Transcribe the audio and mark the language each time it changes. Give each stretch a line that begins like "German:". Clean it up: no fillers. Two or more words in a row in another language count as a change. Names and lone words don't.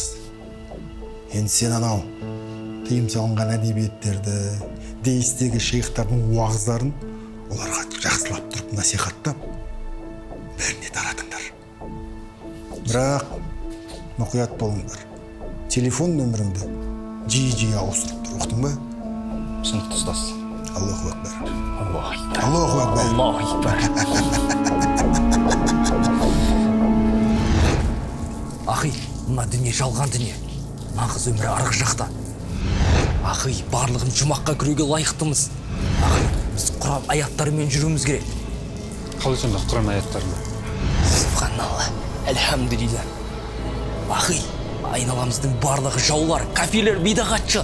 Kazakh: Енді сен анау тыйым салынған әдебиеттерді, дейістегі шейхтардың уағыздарын оларға жақсылап тұрып насихаттап, бәріне таратыңдар. Бірақ мұқият болыңдар. Телефон нөміріңді жиі ауыстырып тұр. Ұқтың ба? Түсінікті, ұстаз.
Arabic: الله أكبر. الله أكبر. الله أكبر. الله أكبر.
Kazakh: Ахи, мына дүние жалған дүние. Нағыз өмірі арғы жақта. Ахи, барлығын жұмаққа кіруге лайықтымыз. Ахи, біз Құран аяттарымен жүруіміз керек. Қалай сонда Құран аяттарына?
Arabic: سبحان الله، الحمد لله.
Kazakh: Ахи, айналамыздың барлығы жаулар, кафирлер, бидағатшы.